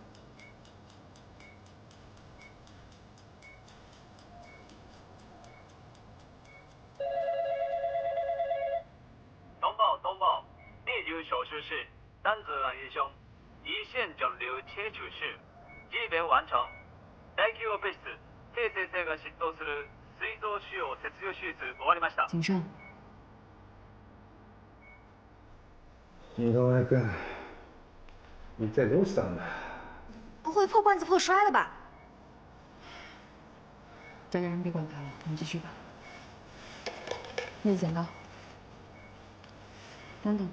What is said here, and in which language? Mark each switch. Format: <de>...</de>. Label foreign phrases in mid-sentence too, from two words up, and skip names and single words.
<zh>通报，第9手术室，丹泽安医生，胰腺肿瘤切除术基本完成。</zh> <ja>大規模別室、鄭先生が執刀する膵臓腫瘍切除手術終わりました。</ja> <zh>谨慎。井上君，你在</zh> <ja>どうしたんだ？</ja> <zh>不会破罐子破摔了吧？这个人别管他了，我们继续吧。叶子剪刀。等等，</zh>